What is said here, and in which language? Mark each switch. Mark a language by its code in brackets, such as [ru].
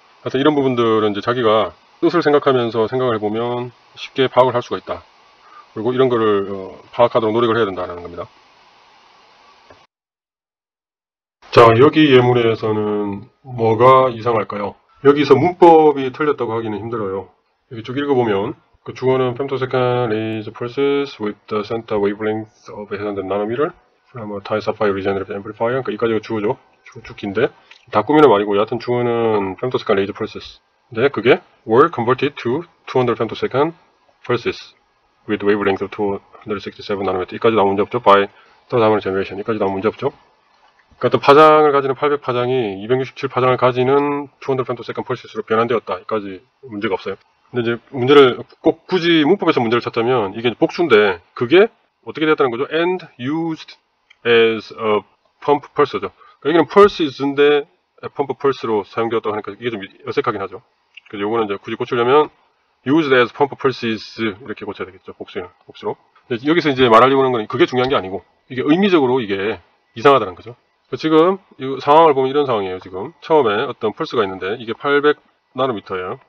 [ko] 하여튼 이런 부분들은 이제 자기가 뜻을 생각하면서 생각을 해보면 쉽게 파악을 할 수가 있다. 그리고 이런 거를 파악하도록 노력을 해야 된다는 겁니다. 자, 여기 예문에서는 뭐가 이상할까요? 여기서 문법이 틀렸다고 하기는 힘들어요. 여기 쭉 읽어보면 그 주어는 [en] femtosecond laser pulses with the center wavelength of 800 nanometer from a tie sapphire regenerative amplifier. [ko] 그러니까 이까지가 주어죠. 쭉 긴데 다 꾸미는 말이고, 여하튼 주어는 femtosecond laser pulses. 근데 그게 [en] were converted to 200 femtosecond pulses with wavelength of 267 nanometer. [ko] 이까지 나온 문제 없죠. [en] by third harmonic generation. [ko] 이까지 나온 문제 없죠. 그러니까 또 파장을 가지는 800 파장이 267 파장을 가지는 200 femtosecond pulses로 변환되었다. 이까지 문제가 없어요. 근데 이제 문제를 꼭 굳이 문법에서 문제를 찾자면 이게 복수인데 그게 어떻게 되었다는 거죠? [en] and used as a pump pulse죠. [ko] 그러니까 여기는 pulses인데 펌프 펄스로 사용되었다고 하니까 이게 좀 어색하긴 하죠. 그래서 요거는 이제 굳이 고치려면 [en] used as pump pulses [ko] 이렇게 고쳐야 되겠죠. 복수로. 근데 여기서 이제 말하려고 하는 건 그게 중요한 게 아니고 이게 의미적으로 이게 이상하다는 거죠. 지금 이 상황을 보면 이런 상황이에요. 지금 처음에 어떤 펄스가 있는데 이게 800나노미터예요.